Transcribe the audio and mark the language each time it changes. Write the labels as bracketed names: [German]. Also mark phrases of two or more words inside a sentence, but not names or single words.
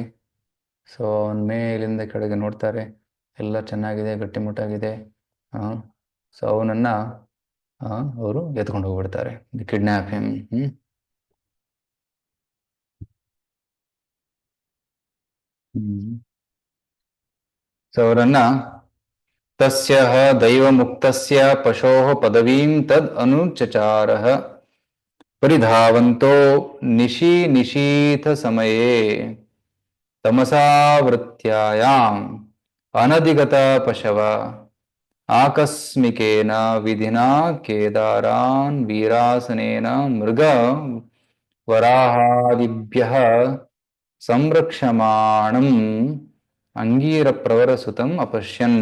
[Kannada] ಸೊ ಅವನ ಮೇಲಿಂದ ಕೆಳಗೆ ನೋಡ್ತಾರೆ, ಎಲ್ಲ ಚೆನ್ನಾಗಿದೆ, ಗಟ್ಟಿಮುಟ್ಟಾಗಿದೆ. ಸೊ ಅವನನ್ನ ಅವರು ಎತ್ಕೊಂಡು ಹೋಗ್ಬಿಡ್ತಾರೆ, [English] kidnap him. [Kannada] ಸೊ ಅವರನ್ನ [Sanskrit] ತಸ್ಯ ದೈವಮುಕ್ತಸ್ಯ ಪಶೋಃ ಪದವೀಂ ತದ್ ಅನುಚಚಾರಃ ಪರಿಧಾವಂತೋ ನಿಶೀಥ ಸಮಯೇ ತಮಸಾವೃತ್ಯಾಯಾಂ ಅನಧಿಗತ ಪಶವ ಆಕಸ್ಮಿಕೇನ ವಿಧಿನಾ ಕೇದಾರಾನ್ ವೀರಾಸನೇನ ಮೃಗ ವರಾಹಾದಿಭ್ಯಃ ಸಂರಕ್ಷಮಾಣಂ ಅಂಗೀರಪ್ರವರ ಸುತಂ ಅಪಶ್ಯನ್.